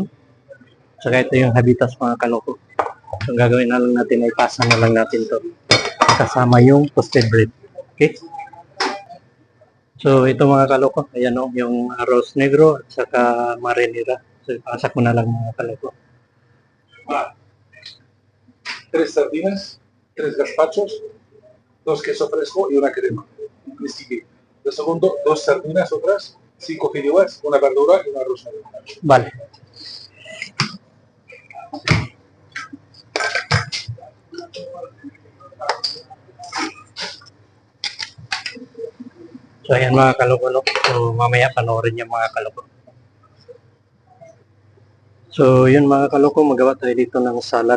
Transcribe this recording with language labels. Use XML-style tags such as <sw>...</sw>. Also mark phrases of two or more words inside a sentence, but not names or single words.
<tl>Saka ito yung habitas mga kaloko. So gagawin na lang natin ay pasa na lang natin to kasama yung</tl> <en>toasted bread.</en> <tl>Okay? So ito mga kaloko, ayan o, yung arroz negro at saka marinera. So ipasa ko na lang mga kaloko.</tl> <es>3 sardinas, 3 gazpachos, 2 queso fresco y una crema. Un principio. De segundo, 2 sardinas otras, 5 fideuás, una verdura y un arroz negro. Vale.</es> <tl>So ayan mga kaloko, no? So mamaya panoorin yung mga kaloko. So yun mga kaloko, magawa tayo dito ng salad.</tl>